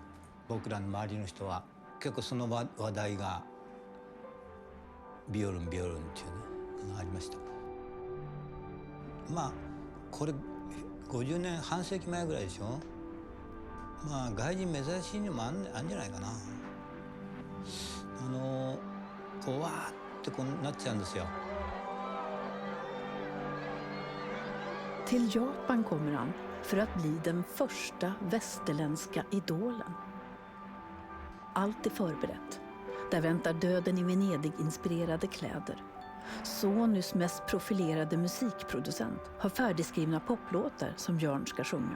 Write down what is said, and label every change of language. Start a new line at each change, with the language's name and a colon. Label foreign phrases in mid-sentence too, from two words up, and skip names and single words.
Japanese: 僕らの周りの人は結構その話題がビオルンっていうねありました。まあこれ50年半世紀前ぐらいでしょ。まあ外人珍しいのもあんじゃないかな。こうわーってこうなっちゃうんですよ。
Swedish: Till Japan kommer han för att bli den första västerländska idolen. Allt är förberett. Där väntar döden i Venedig-inspirerade kläder. Sonys mest profilerade musikproducent har färdigskrivna poplåtar som Björn ska sjunga.